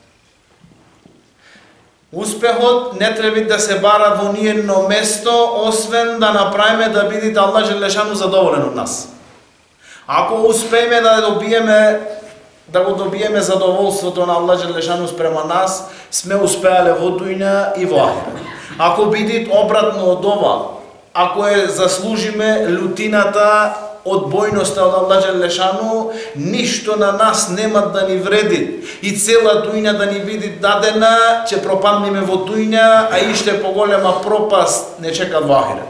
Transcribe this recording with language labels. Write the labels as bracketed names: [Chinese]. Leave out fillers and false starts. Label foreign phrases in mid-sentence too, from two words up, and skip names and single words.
[Macedonian] Uspehot ne treba da se bara vo nijedno mesto, osvен da napravime da vidite Allah Đelešanu zadovoljen od nas. Ako uspejeme da го dobijeme zadovoljstvo na Allah Đelešanu sprema nas, sme uspejali vo dujna i v ahiret. Ако бидит обратно од ова, ако е заслужиме лутината од бојноста од Аллах Джелешану, ништо на нас нема да ни вреди и цела дујна да ни биде дадена, ќе пропаднеме во дујна, а иште поголема пропаст не чека во ахирет.